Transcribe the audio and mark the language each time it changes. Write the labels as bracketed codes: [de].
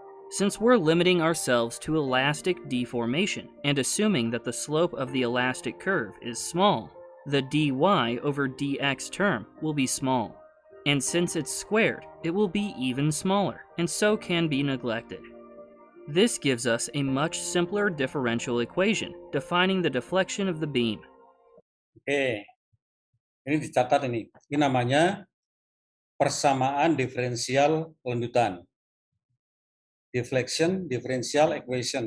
[en] Since we're limiting ourselves to elastic deformation and assuming that the slope of the elastic curve is small, the dy over dx term will be small. And since it's squared, it will be even smaller, and so can be neglected. This gives us a much simpler differential equation defining the deflection of the beam. [id] Oke, ini dicatat ini. Ini namanya persamaan diferensial lanjutan. [en] Deflection differential equation.